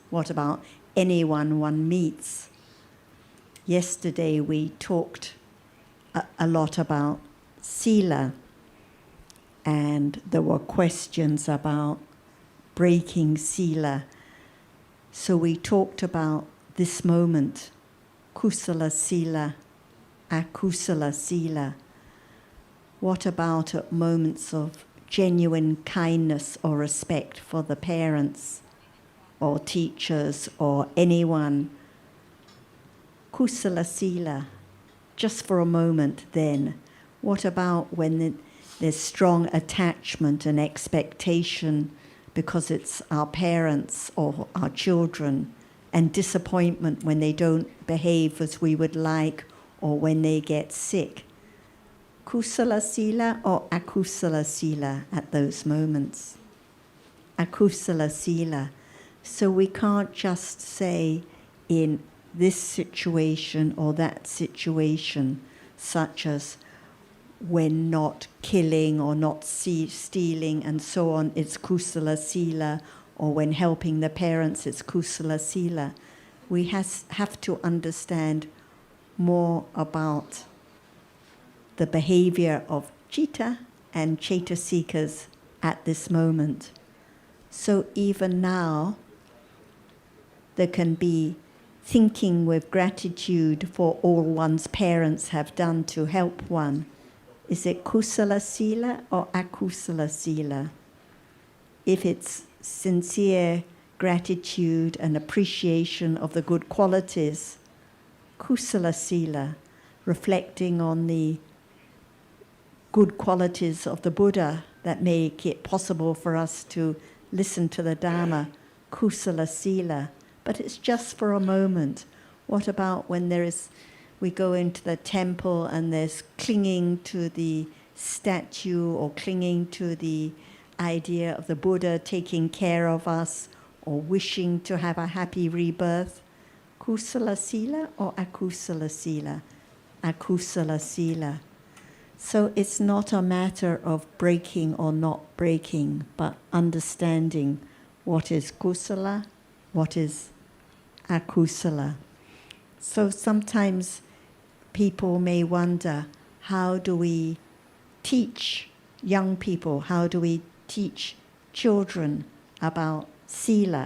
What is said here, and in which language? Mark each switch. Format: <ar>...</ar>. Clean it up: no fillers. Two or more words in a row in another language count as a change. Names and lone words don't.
<en>What about anyone one meets? Yesterday we talked a lot about sila, and there were questions about breaking sila. So we talked about this moment,</en> <pi>kusala sila, akusala sila.</pi> <en>What about at moments of genuine kindness or respect for the parents or teachers or anyone?</en> <pi>Kusala sila,</pi> <en>just for a moment then. What about when there's strong attachment and expectation because it's our parents or our children, and disappointment when they don't behave as we would like or when they get sick?</en> <pi>Kusala sila</pi> <en>or</en> <pi>akusala sila</pi> <en>at those moments?</en> <pi>Akusala sila.</pi> <en>So we can't just say in this situation or that situation, such as when not killing or not stealing and so on, it's</en> <pi>kusala sila,</pi> <en>or when helping the parents, it's</en> <pi>kusala sila.</pi> <en>We have to understand more about the behavior of citta and cetasikas at this moment. So even now, there can be thinking with gratitude for all one's parents have done to help one. Is it</en> <pi>kusala sila</pi> <en>or</en> <pi>akusala sila?</pi> <en>If it's sincere gratitude and appreciation of the good qualities,</en> <pi>kusala sila,</pi> <en>reflecting on the good qualities of the Buddha that make it possible for us to listen to the Dhamma,</en> <pi>kusala sila.</pi> <en>But it's just for a moment. What about when we go into the temple and there's clinging to the statue or clinging to the idea of the Buddha taking care of us or wishing to have a happy rebirth?</en> <pi>Kusala sila or akusala sila? Akusala sila.</pi> <en>So it's not a matter of breaking or not breaking, but understanding what is kusala, what is akusala. So sometimes people may wonder, how do we teach young people, how do we teach children about sila?</en>